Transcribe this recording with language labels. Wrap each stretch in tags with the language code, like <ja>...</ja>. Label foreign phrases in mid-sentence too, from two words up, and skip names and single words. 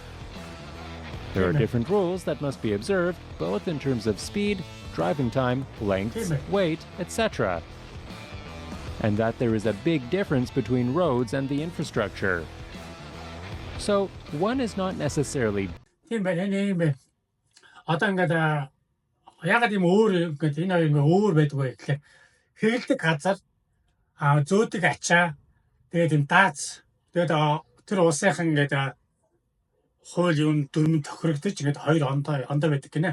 <en>There are different rules that must be observed, both in terms of speed, driving time, length, weight, etc. And that there is a big difference between roads and the infrastructure. So, one is not necessarily...</en> <mn>Тийм байна. Одоо ингээд ягаад юм өөр ингээд энэ хоёр өөр байдаг вэ гэхээр хэрэглэдэг газар зөөдөг ачаа тэгээд юм дааз тэгээд тэр улсынхан ингээд хууль юм дүрмэн тохирогдож ингээд хоёр ондоо байдаг гинэ.</mn>